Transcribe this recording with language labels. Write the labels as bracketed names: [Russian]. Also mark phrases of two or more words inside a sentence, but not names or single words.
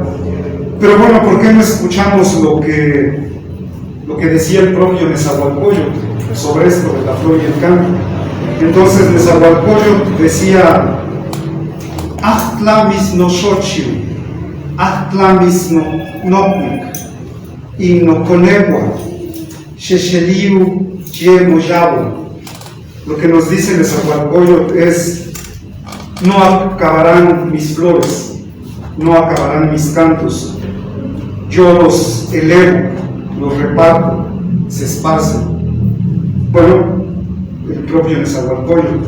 [Spanish] Pero bueno, ¿por qué no escuchamos lo que decía el propio Nezahualcóyotl sobre esto de la flor y el canto? Entonces Nezahualcóyotl decía: [Nahuatl languages] Ahtlamis no xochitl, ahtlamis no nopnik, y no conegua, xexeliu ye moyabo. [Spanish] Lo que nos dice Nezahualcóyotl es: no acabarán mis flores, no acabarán mis cantos, yo los elevo, los reparto, se esparcen. Bueno, el propio Nezahualcóyotl.